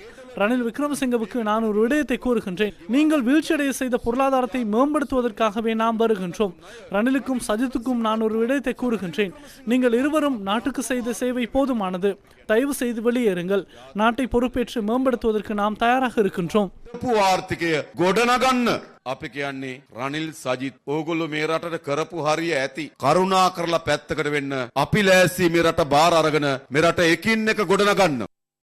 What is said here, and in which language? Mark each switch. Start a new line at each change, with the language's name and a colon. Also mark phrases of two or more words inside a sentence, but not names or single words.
Tamil: ரணில் விக்ரமசிங்கவுக்கு நான் ஒரு விடயத்தை கூறுகின்றேன். நீங்கள் வீழ்ச்சியடைய செய்த பொருளாதாரத்தை மேம்படுத்துவதற்காகவே நாம் வருகின்றோம். ரணிலுக்கும் சஜித்துக்கும் நான் ஒரு விடயத்தை கூறுகின்றேன். நீங்கள் இருவரும் நாட்டுக்கு செய்த சேவை போதுமானது. தயவு செய்து வெளியேறுங்கள். நாட்டை பொறுப்பேற்று மேம்படுத்துவதற்கு நாம் தயாராக இருக்கின்றோம்.
Sinhala: ආර්ථිකය ගොඩනගන්න අපි කියන්නේ රනිල් සජිත් ඕගොල්ලෝ මේ රටට කරපු හරිය ඇති කරුණා කරලා පැත්තකට වෙන්න අපි ලෑස්ති මේ රට බාර අරගෙන මේ රට එකින් එක ගොඩනගන්න